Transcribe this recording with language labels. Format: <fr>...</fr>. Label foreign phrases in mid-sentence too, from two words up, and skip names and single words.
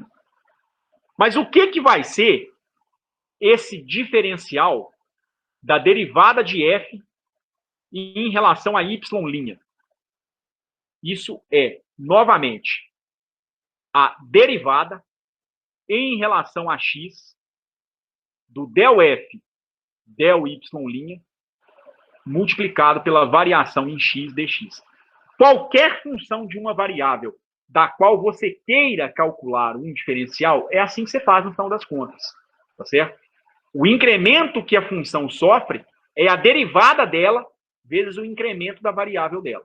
<pt>Mas o que vai ser esse diferencial da derivada de f em relação a y'? Isso é, novamente, a derivada em relação a x do del f, del y' multiplicado pela variação em x dx. Qualquer função de uma variável da qual você queira calcular um diferencial, é assim que você faz no final das contas, tá certo? O incremento que a função sofre é a derivada dela vezes o incremento da variável dela.</pt>